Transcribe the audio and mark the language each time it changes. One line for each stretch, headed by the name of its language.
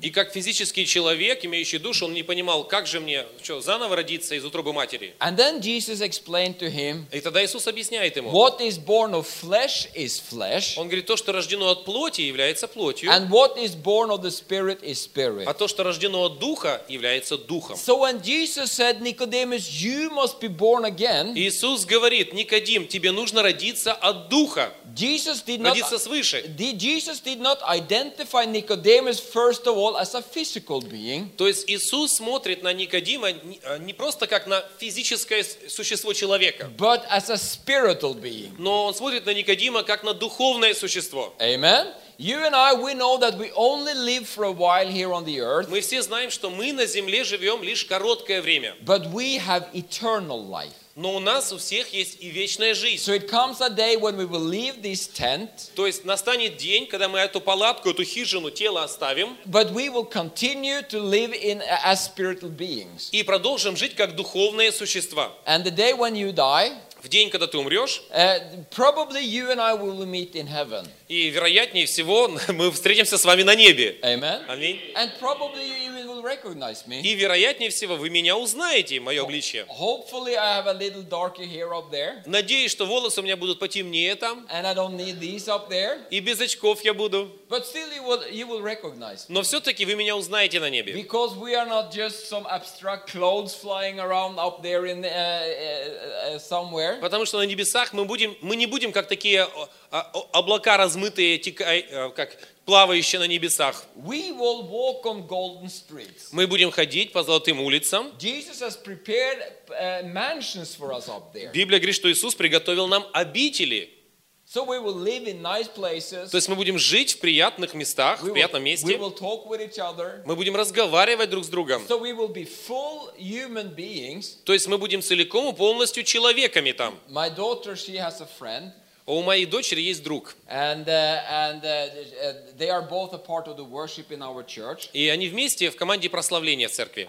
Russian: И как физический человек, имеющий душу, он не понимал, как же мне что, заново родиться из утробы матери.
English: And then Jesus explained to him,
Russian: и тогда Иисус объясняет ему,
English: what is born of flesh is flesh,
Russian: он говорит, то, что рождено от плоти, является плотью,
English: and what is born of the spirit is spirit.
Russian: А то, что рождено от духа, является духом.
English: So when Jesus said Nicodemus, you must be born again.
Russian: Иисус говорит, Никодим, тебе нужно родиться от духа.
English: Jesus did
Russian: родиться
English: not,
Russian: свыше.
English: Jesus did not identify Nicodemus first of all as a physical being.
Russian: То есть Иисус смотрит на Никодима не просто как на физическое существо человека.
English: But as a spiritual being.
Russian: Но он смотрит на Никодима как на духовное существо.
English: Amen. You and I, we know that we only live for a while here on the earth.
Russian: Мы все знаем, что мы на земле живем лишь короткое время.
English: But we have eternal life.
Russian: Но у нас у всех есть и вечная жизнь.
English: So it comes a day when we will leave this tent.
Russian: То есть настанет день, когда мы эту палатку, эту хижину, тело оставим.
English: But we will continue to live in as spiritual beings.
Russian: И продолжим жить как духовные существа.
English: And the day when you die.
Russian: В день, когда ты умрешь,
English: probably you and I will meet in heaven.
Russian: И вероятнее всего мы встретимся с вами на небе.
English: Amen.
Russian: Аминь.
English: And probably you even will recognize me.
Russian: И вероятнее всего вы меня узнаете, мое обличье.
English: Hopefully I have a little darker hair up there.
Russian: Надеюсь, что волосы у меня будут потемнее там.
English: And I don't need these up there.
Russian: И без очков я буду.
English: But still you will recognize me.
Russian: Но все-таки вы меня узнаете на небе.
English: Because we are not just some abstract clouds flying around up there in somewhere.
Russian: Потому что на небесах мы не будем как такие облака размытые, как плавающие на небесах.
English: We will walk on golden streets.
Russian: Мы будем ходить по золотым улицам.
English: Jesus has prepared mansions for us up there.
Russian: Библия говорит, что Иисус приготовил нам обители.
English: So we will live in nice places.
Russian: То есть мы будем жить в приятных местах, в приятном месте.
English: We will talk with each other.
Russian: Мы будем разговаривать друг с другом.
English: So we will be full human beings.
Russian: То есть мы будем целиком и полностью человеками там.
English: My daughter, she has a friend.
Russian: У моей дочери есть друг.
English: They are both a part of the worship in our church.
Russian: И они вместе в команде прославления церкви.